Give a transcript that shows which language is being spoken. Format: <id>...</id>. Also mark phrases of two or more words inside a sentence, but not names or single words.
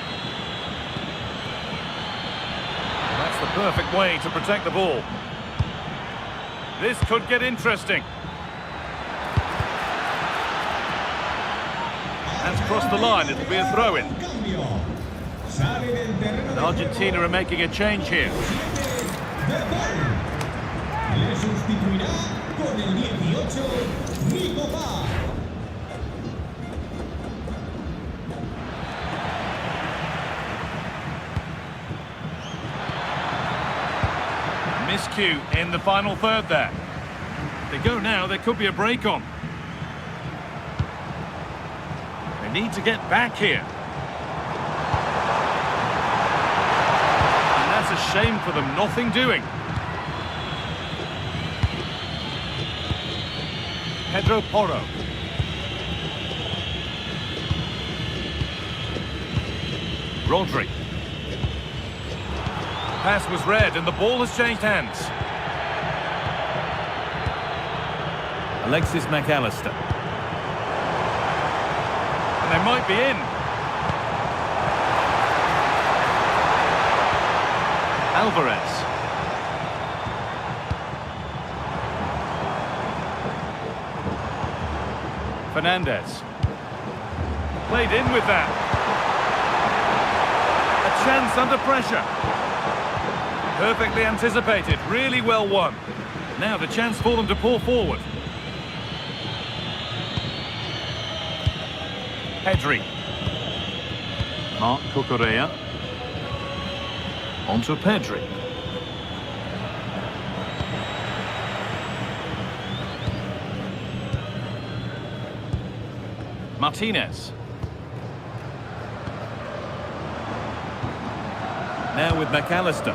<en>That's the perfect way to protect the ball. This could get interesting. That's crossed the line, it'll be a throw-in. And Argentina are making a change here.</en> <es>Le sustituirá con el 18, Nico Paz.</es> <en>Miscue in the final third there. If they go now, there could be a break on. They need to get back here. And that's a shame for them, nothing doing. Pedro Porro. Rodri. Pass was read and the ball has changed hands. Alexis McAllister. And they might be in. Alvarez. Fernandez. Played in with that. A chance under pressure. Perfectly anticipated, really well won. Now the chance for them to pull forward. Pedri. Marc Cucurella. On to Pedri. Martinez. Now with McAllister.</en>